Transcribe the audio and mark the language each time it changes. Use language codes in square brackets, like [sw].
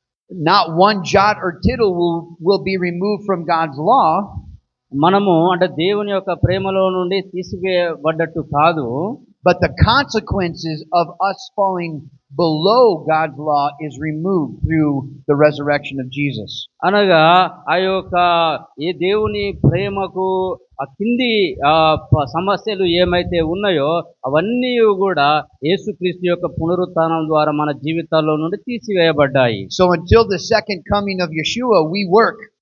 [en] Not one jot or tittle will be removed from God's law. [te] మనము అంటే దేవుని యొక్క ప్రేమలో నుండి తీసివేయబడ్డట్టు కాదు, [en] but the consequences of us falling below God's law is removed through the resurrection of Jesus. [te] అనగా ఆ యొక్క ఈ దేవుని ప్రేమకు ఆ కింది సమస్యలు ఏమైతే ఉన్నాయో అవన్నీ కూడా యేసుక్రీస్తు యొక్క పునరుత్థానం ద్వారా మన జీవితాల్లో నుండి తీసివేయబడ్డాయి. [en] So until the second coming of Yeshua, we work.